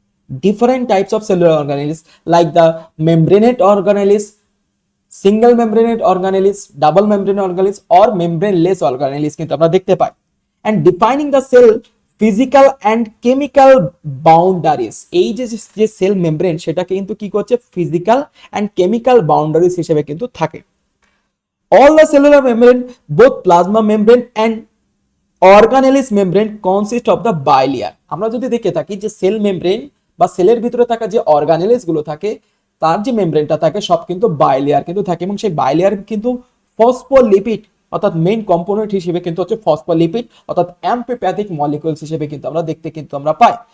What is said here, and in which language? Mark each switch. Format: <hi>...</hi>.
<en>Different types of cellular organelles like the membranate organelles, single membranate organelles, double membranate organelles or membraneless organelles</en> <bn>কিন্তু আমরা দেখতে পাই।</bn> <en>And defining the cell physical and chemical boundaries,</en> <bn>এই যে যে cell membrane সেটাকে কিন্তু কি করছে ফিজিক্যাল এন্ড কেমিক্যাল বাউন্ডারিজ হিসেবে কিন্তু থাকে।</bn> <en>All the cellular membrane, both plasma membrane and organelles membrane consist of the bilayer.</en> <bn>আমরা যদি দেখে থাকি যে সেল মেমব্রেন বা সেলের ভিতরে থাকা যে অর্গানেলিস গুলো থাকে তার যে মেমব্রেনটা থাকে সব কিন্তু বাইলিয়ার কিন্তু থাকে, এবং সেই বাইলিয়ার কিন্তু ফসফোলিপিড অর্থাৎ মেইন কম্পোনেন্ট হিসেবে কিন্তু হচ্ছে ফসফোলিপিড অর্থাৎ অ্যাম্ফিপ্যাথিক মলিকিউলস হিসেবে কিন্তু আমরা দেখতে কিন্তু আমরা পাই।</bn>